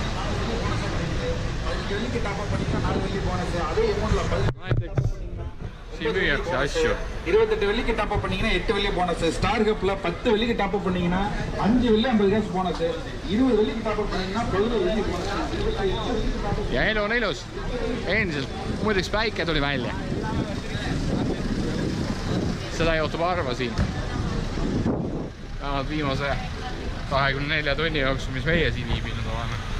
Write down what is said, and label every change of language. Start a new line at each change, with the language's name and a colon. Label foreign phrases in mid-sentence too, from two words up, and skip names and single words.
Estonian: Näiteks siin müüakse asju.
Tamil: 28 வெள்ளிக்கு
English: top up
Tamil: பண்ணீங்கன்னா 8 வெள்ளி போனஸ். ஸ்டார் கப்ல 10 வெள்ளிக்கு
English: top up
Tamil: பண்ணீங்கன்னா 5 வெள்ளி 50 காசு போனஸ். 20 வெள்ளிக்கு
English: top up
Tamil: பண்ணீங்கன்னா 11 வெள்ளி போனஸ்.
Estonian: Ja elu on ilus. Endiselt muideks päike tuli välja. Seda juhtub harva siin. Vähemalt viimase 24 tunni jooksul, mis meie siin viibinud oleme.